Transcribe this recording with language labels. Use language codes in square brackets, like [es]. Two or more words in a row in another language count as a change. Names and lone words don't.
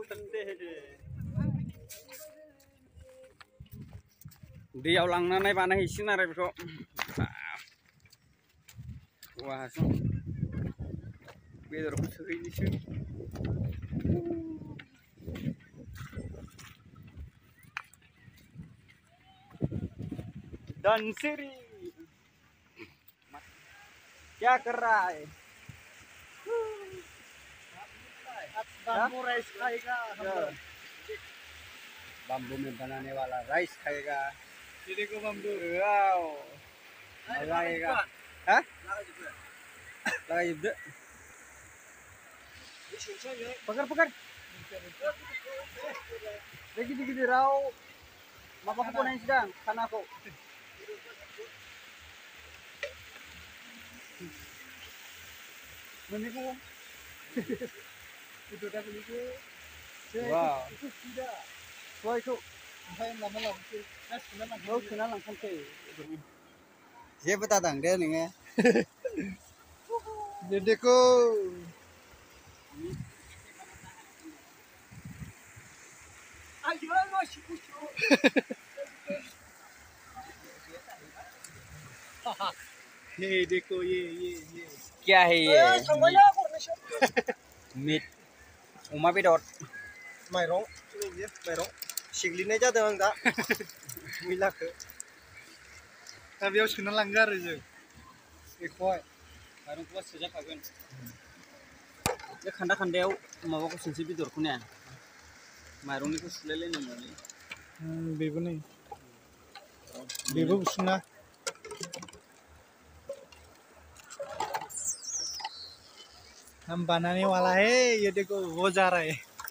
[brx] दैयाव लांनानै बानायहैसिगोन आरो बेखौ औवा हासुं बेदरखौ सोहैनोसै धनसिरी [hi] क्या कर रहा है बाम्बू राइस खाएगा बम्बू में बनाने वाला राइस खाएगा ये देखो बाम्बू [brx] लगाएगा लगाइजोबदो पकड़ बे गिदिराव माबाखौ बनायनोसै दां खानाखौ मोननैखौ सयखौ सोना लांखानोसै जेबो दादां दे नोङो [hi] देखो ये देखो ये क्या है ये मीट [brx] अमा बेदर माइरं सिग्लिनाय जादों आं दा मैलाखौ दा बेयाव सोना लांगोन आरो जों बेखौहाय माइरंखौबा सोजाखागोन बे खान्दायाव माबाखौ सोनोसै बेदरखौ ने माइरंनिखौ सुलायलायनांगोन बेबो नै बेबो गुसुंना [hi] हम बनाने वाला है ये देखो हो जा रहा है